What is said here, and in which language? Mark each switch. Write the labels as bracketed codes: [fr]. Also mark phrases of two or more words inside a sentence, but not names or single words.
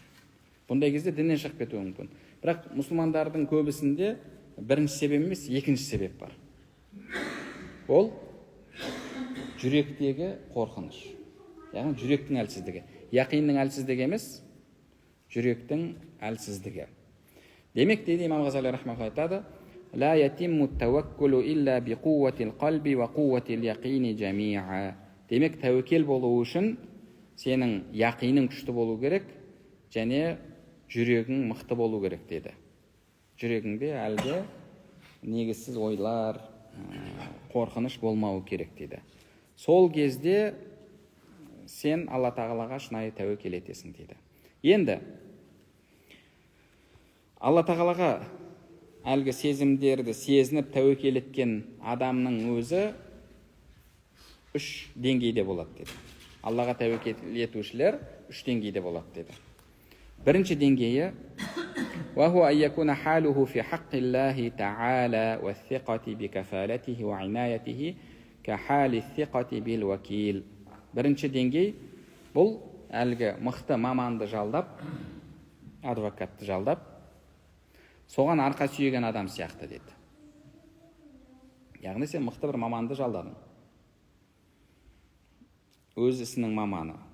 [kk] Бұндай кезде діннен шығып кетуің мүмкін. Бірақ мұсылмандардың көбісінде бірінші себеп емес, екінші себеп бар. Ол жүректегі қорқыныш. Яғни жүректің әлсіздігі. Яқинның әлсіздігі емес, жүректің әлсіздігі. Демек, дейді Имам Ғазали рахмаулла айтады, [ar] لا يتم التوكل إلا بقوة القلب وقوة اليقين جميعا. [kk] Демек, тәуекел болу үшін сенің яқиның күшті болу керек, және жүрегің мықты болу керек деді. Жүрегіңде әлгі негізсіз ойлар, қорқыныш болмауы керек деді. Сол кезде сен Алла тағалаға шынайы тәуекел етесің дейді. Енді Алла тағалаға әлгі сезімдерді сезініп тәуекел еткен адамның өзі үш деңгейде болады деді. Аллаға тәуекел етушілер үш деңгейде болады деді. Бірінші деңгейі [ar] وهو أن يكون حاله في حق الله تعالى والثقة بكفالته وعنايته كحال الثقة بالوكيل. [kk] Бірінші деңгей бұл әлгі мықты маманды жалдап, адвокатты жалдап, соған арқа сүйеген адам сияқты деді. Яғни сен мықты бір маманды жалдадың. Өз ісінің маманы.